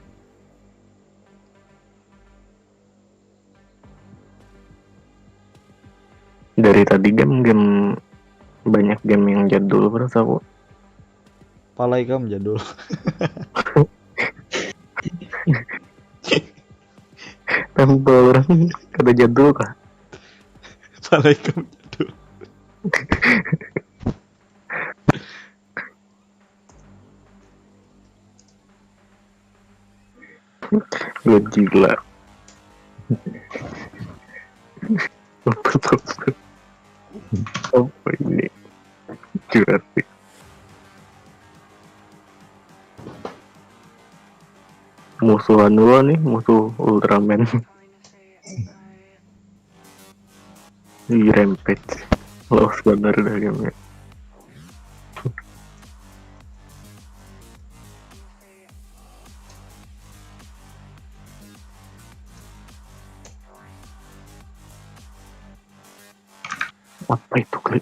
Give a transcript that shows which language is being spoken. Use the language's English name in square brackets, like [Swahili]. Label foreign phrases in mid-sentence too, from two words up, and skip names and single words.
[Indonesian] Dari tadi game banyak game yang jadul berasa aku. Palai kamu jadul. [Banjar] Temple Run kada jadul kah? [Indonesian] Assalamualaikum jadul. Godzilla. Apa tuh? Apa ini? Jurassic. Musuhan dulu nih, musuh Ultraman. Di Rampage. Lost bener dah gamenya. Apa itu klik?